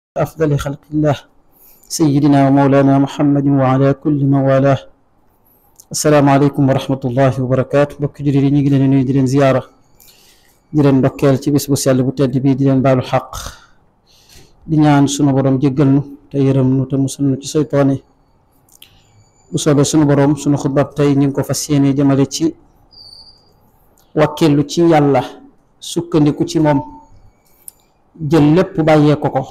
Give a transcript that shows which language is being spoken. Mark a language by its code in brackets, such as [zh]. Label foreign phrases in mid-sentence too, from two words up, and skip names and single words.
[ar] أفضل خلق الله سيدنا ومولانا محمد وعلى كل من والاه. السلام عليكم ورحمة الله وبركاته. [wo] bokk jullit yi ñu ngi leen di nuyu di leen ziyaara di leen ndokkeel ci bis bu sell bu tedd bii di leen baalu xaq di ñaan sunu borom jéggal nu te yërëm nu te musal nu ci seytaane. bu soobee sunu borom sunu xutbab tey ñu ngi ko fas yéene jëmale ci wakkeelu ci yàlla, sukkandiku ci moom, jël lépp bàyyee ko ko.